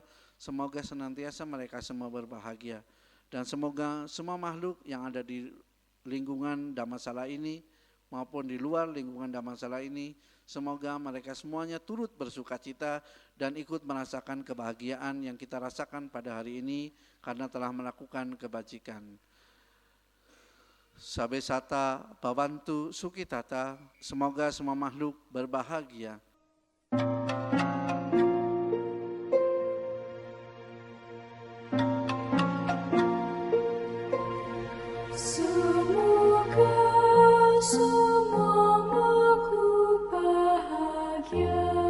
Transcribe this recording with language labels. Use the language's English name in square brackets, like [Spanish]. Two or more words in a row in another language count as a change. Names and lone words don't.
[Indonesian] Semoga senantiasa mereka semua berbahagia. Dan semoga semua makhluk yang ada di lingkungan Dhammasala ini maupun di luar lingkungan Dhammasala ini, semoga mereka semuanya turut bersukacita dan ikut merasakan kebahagiaan yang kita rasakan pada hari ini karena telah melakukan kebajikan. [Pali] Sabe sata bhavantu sukhitata, [Indonesian] semoga semua makhluk berbahagia. Semua makhluk bahagia.